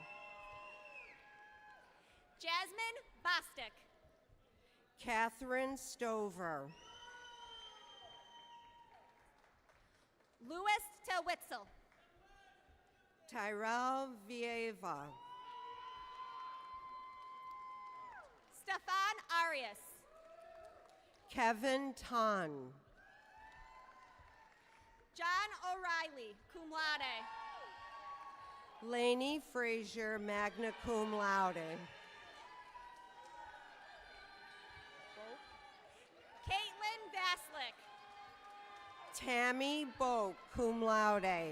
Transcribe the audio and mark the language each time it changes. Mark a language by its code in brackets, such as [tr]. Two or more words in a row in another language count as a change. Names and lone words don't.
[en] Jasmine Bostic. Catherine Stover. Louis Tewitzel. Tyrell Vieva. Stefan Arias. Kevin Ton. John O'Reilly, [la] cum laude. [en] Lainey Frazier, [la] magna cum laude. [en] Caitlin Vaslick. Tammy Boak, [la] cum laude.